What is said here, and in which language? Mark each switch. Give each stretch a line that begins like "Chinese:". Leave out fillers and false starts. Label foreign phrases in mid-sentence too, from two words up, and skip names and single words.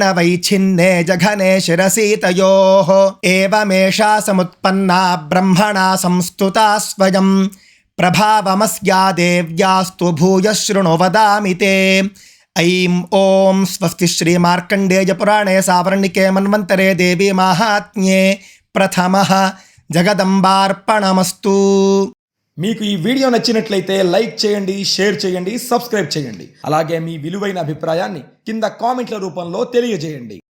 Sanskrit: वैच्छिन्ने जघने शिरसि तयोः एवमेषा समुत्पन्ना ब्रह्मणा संस्तुता स्वयं प्रभावमस्या देव्यास्तु भूयः शृणु वदामि ते ऐं ॐ स्वस्ति श्रीमार्कण्डेयपुराणे सावर्णिके मन्वन्तरे देवी माहात्म्ये प्रथमः జగదంబార్పణమస్తు.
Telugu: మీకు ఈ వీడియో నచ్చినట్లయితే లైక్ చేయండి, షేర్ చేయండి, సబ్స్క్రైబ్ చేయండి. అలాగే మీ విలువైన అభిప్రాయాన్ని కింద కామెంట్ల రూపంలో తెలియజేయండి.